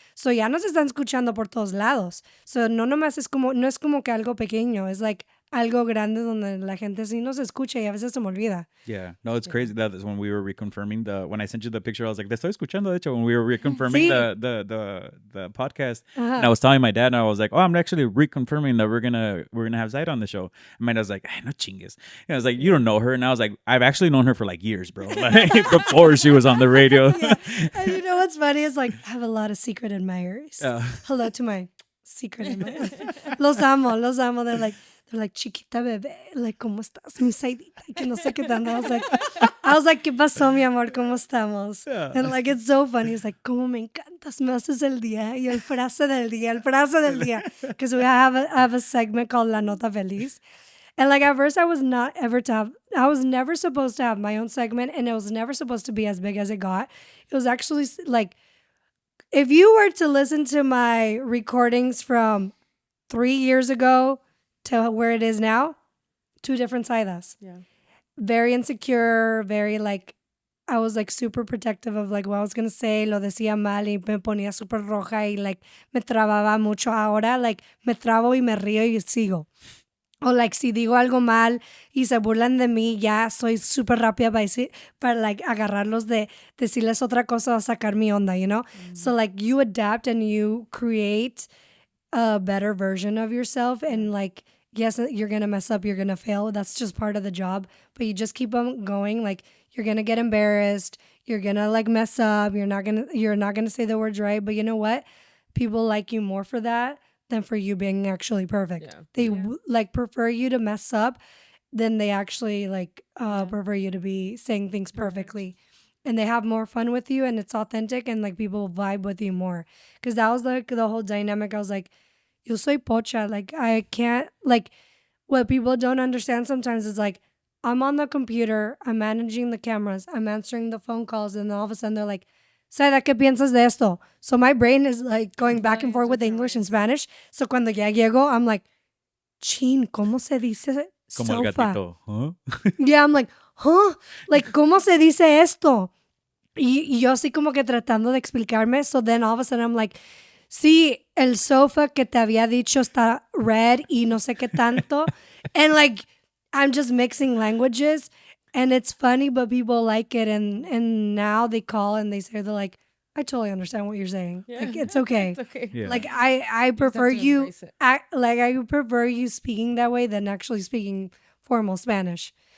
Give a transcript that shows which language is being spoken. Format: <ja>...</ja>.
<es>So ya nos están escuchando por todos lados. So no nomás no es como que algo pequeño, es like algo grande donde la gente sí nos escucha y a veces se me olvida.</es> <en>Yeah, no, it's crazy that when we were reconfirming when I sent you the picture, I was like,</en> <es>"Te estoy escuchando." De hecho,</es> <en>when we were reconfirming</en> <es>Sí.</es> <en>the podcast, Ajá. and I was telling my dad, and I was like, "Oh, I'm actually reconfirming that we're gonna have Zayda on the show." And my dad was like,</en> <es>"Ay, no chingues."</es> <en>And I was like, "You don't know her," and I was like, "I've actually known her for like years, bro. Like, before she was on the radio." Yeah. And you know what's funny is like I have a lot of secret admirers. Hello to my secret admirers.</en> <es>Los amo.</es> <en>They're like,</en> <es>chiquita bebé, like, ¿cómo estás, mi Zaydita? Y que no sé qué tanto.</es> <en>I was like,</en> <es>¿qué pasó, mi amor? ¿Cómo estamos?</es> <en>Yeah. And like, it's so funny. It's like, ¿cómo me encantas? Me haces el día. Y el frase del día. Because we have a segment called La Nota Feliz. And like, at first, I was never supposed to have my own segment, and it was never supposed to be as big as it got. It was actually like, if you were to listen to my recordings from 3 years ago to where it is now, 2 different Zaydas. Yeah. Very insecure, very like, I was like super protective of like what I was going to say,</en> <es>lo decía mal y me ponía super roja y like me trababa mucho. Ahora like me trabo y me río y sigo. O like si digo algo mal y se burlan de mí, ya soy súper rápida para like agarrarlos de decirles otra cosa o sacar mi onda,</es> <en>you know? So like you adapt and you create a better version of yourself, and like, yes, you're gonna mess up, you're gonna fail, that's just part of the job, but you just keep on going. Like, you're gonna get embarrassed, you're gonna like mess up, you're not gonna say the words right, but you know what, people like you more for that than for you being actually perfect. Yeah. They like prefer you to mess up than they actually like prefer you to be saying things perfectly. And they have more fun with you, and it's authentic, and like people vibe with you more. Because that was like the whole dynamic. I was like,</en> <es>yo soy pocha.</es> <en>Like, I can't, like, what people don't understand sometimes is like, I'm on the computer, I'm managing the cameras, I'm answering the phone calls, and then all of a sudden they're like, Zayda,</en> <es>¿qué piensas de esto?</es> <en>So my brain is like going back and forth with English and Spanish.</en> <es>So cuando ya llego,</es> <en>I'm like,</en> <es>chin, ¿cómo se dice Como el</es> <en>sofa?</en> <es>gatito, huh?</es> <en>Yeah, I'm like, huh? Like,</en> <es>¿cómo se dice esto? Y yo así como que tratando de explicarme.</es> <en>So then all of a sudden I'm like,</en> <es>sí, el sofa que te había dicho está red y no sé qué tanto.</es> <en>And like, I'm just mixing languages. And it's funny, but people like it. And now they call and they say, they're like, I totally understand what you're saying. Yeah. Like, it's okay. It's okay. Yeah. Like, I prefer to you, embrace it. I prefer you speaking that way than actually speaking formal Spanish.</en>